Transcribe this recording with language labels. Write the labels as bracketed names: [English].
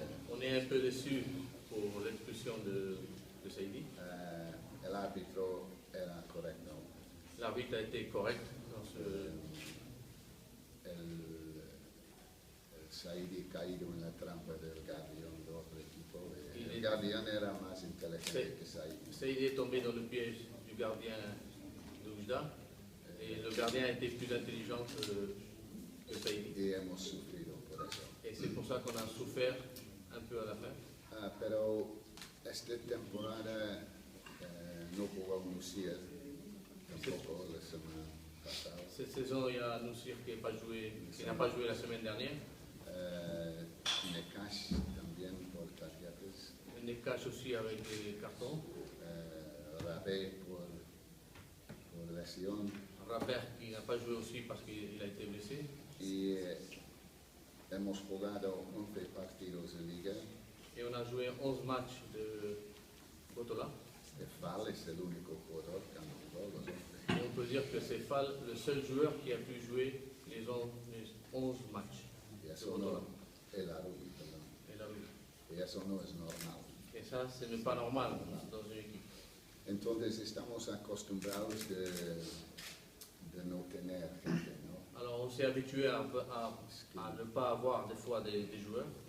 [French] On est un peu déçu pour l'expulsion de Saidi. [Spanish] El árbitro era correcto. [French] L'arbitre a été correct dans ce... [Spanish] El Saidi caído en la trampa del Guardián de otro equipo. El Guardián era más inteligente que Saidi. [French] Saidi est tombé dans le piège du gardien de Oujda Et le gardien a été plus intelligent que Saïdi. [Spanish] y hemos sufrido por eso. [French] Et c'est pour ça qu'on a souffert un peu à la fin. [Spanish] Pero esta temporada no jugó Nusier, tampoco la semana pasada. [French] Cette saison, il y a Noussir qui n'a pas joué la semaine dernière. [Spanish] Nekash también por tarjetas. [French] Nekash aussi avec des cartons. [Spanish] Rabé por lesión. [French] Rabert qui n'a pas joué aussi parce qu'il a été blessé. [Spanish] Y hemos jugado 11 partidos de liga. [French] Et on a joué 11 matchs de Botola. [Spanish] Fall es el único jugador que ha jugado los 11. [French] Et on peut dire que c'est Fall le seul joueur qui a pu jouer les 11 matchs. [Spanish] Y eso no, el Arui, perdón. [French] Et, là, oui. [Spanish] Y eso no es normal. [French] Et ça, ce n'est pas normal dans une équipe. [Spanish] Entonces estamos acostumbrados de no tener gente, ¿no? [French] Alors on s'est habitué à ne pas avoir des fois des joueurs.